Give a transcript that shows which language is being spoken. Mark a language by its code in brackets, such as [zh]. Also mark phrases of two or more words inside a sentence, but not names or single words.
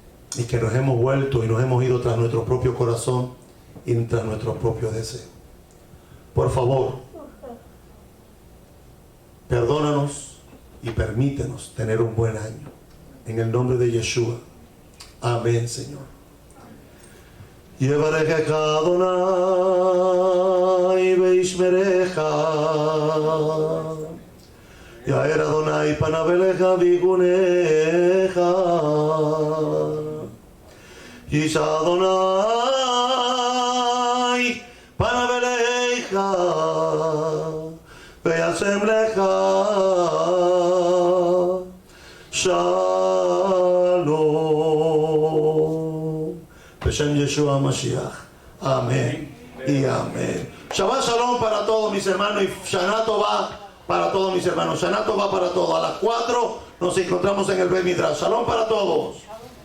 [es] y que nos hemos vuelto y nos hemos ido tras nuestro propio corazón y tras nuestros propios deseos. Por favor, perdónanos y permítenos tener un buen año. En el nombre de Yeshua. Amén, Señor. [he] יברכך אדוני וישמרך. יאר אדוני פניו אליך ויחנך. ישא אדוני פניו אליך וישם לך שלום. בשם ישוע משיח. [es] Amén y amén. [he] שבת שלום [es] para todos mis hermanos y [he] שנה טובה [es] para todos mis hermanos. [he] שנה טובה [es] para todos. A las 4 nos encontramos en el [he] בית מדרש. [es] Shalom para todos.